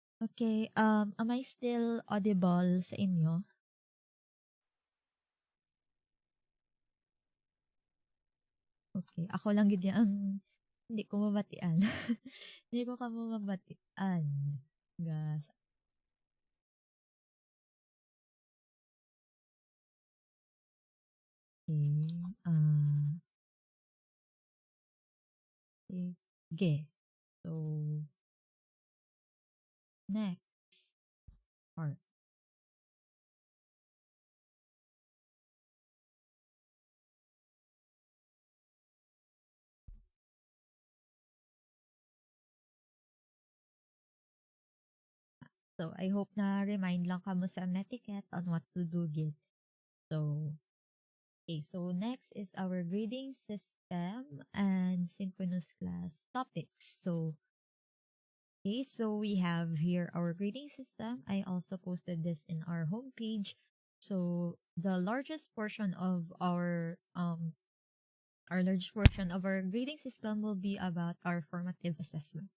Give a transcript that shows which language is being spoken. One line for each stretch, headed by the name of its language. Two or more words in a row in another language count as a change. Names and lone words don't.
English: Okay, am I still audible
Hiligaynon: sa inyo? Okay, ako lang gid ang hindi ko mabatian. Hindi ko kamo mabatian. Gas.
English: Okay.
Hiligaynon: Sige.
English: So, next part.
Hiligaynon: So,
English: I hope
Hiligaynon: na remind lang kamo sa etiquette
English: on what to do
Hiligaynon: gid.
English: So, okay. So, next is our grading system and synchronous class topics. So, okay, so we have here our grading system. I also posted this in our homepage. So the largest portion of our large portion of our grading system will be about our formative assessments.